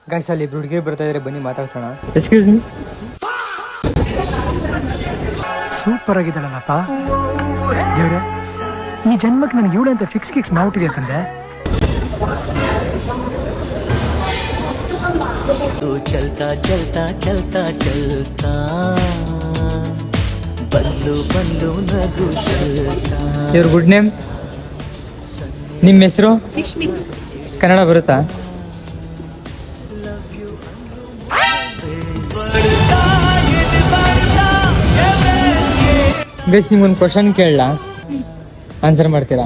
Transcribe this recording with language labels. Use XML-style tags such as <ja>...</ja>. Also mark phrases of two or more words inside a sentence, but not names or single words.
<kn>ಗೈಸ್ ಅಲ್ಲಿ ಇಬ್ರು ಹುಡುಗಿರು ಬರ್ತಾ ಇದ್ರೆ ಬನ್ನಿ ಮಾತಾಡ್ಸೋಣ.</kn> <en>excuse me.</en> <kn>ಸೂಪರ್ ಆಗಿದ್ದಾಳಲ್ಲಪ್ಪ ದೇವ್ರೆ, ಈ ಜನ್ಮಕ್ಕೆ ನನಗೆ ಇವಳೆ ಅಂತ ಫಿಕ್ಸ್ ಮಾಡ್ಬಿಟ್ಟಿದೆ ಯಾಕಂದ್ರೆ चलता चलता चलता चलता बल्लू बल्लू नगु चलता. ಇವ್ರ</kn> <en>good name,</en> <kn>ನಿಮ್ಮ ಹೆಸರು? ಕನ್ನಡ ಬರುತ್ತಾ? ಗೈಸ್ ನಿಮ್ಗೊಂದು ಕ್ವಶನ್ ಕೇಳಲಾ, ಆನ್ಸರ್ ಮಾಡ್ತೀರಾ?</kn>